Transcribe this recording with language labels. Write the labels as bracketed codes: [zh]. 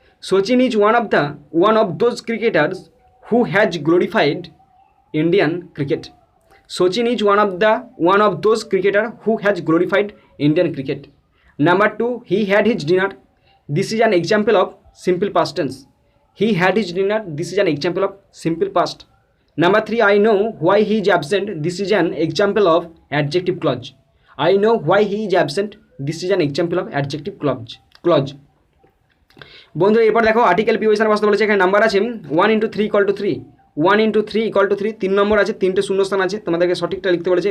[en] Sachin is one of those cricketers who has glorified Indian cricket. Sachin is one of those cricketer who has glorified Indian cricket. Number 2, he had his dinner. This is an example of simple past tense. He had his dinner, this is an example of simple past. Number 3, I know why he is absent. This is an example of adjective clause. I know why he is absent. This is an example of adjective clause. [bn] বন্ধুরা এরপর দেখো article preposition বসতে বলেছে। এখানে number আছে 1 × 3 = 3। 1 × 3 = 3, 3 নম্বর আছে, 3টে শূন্যস্থান আছে, তোমাদেরকে সঠিকটা লিখতে বলেছে।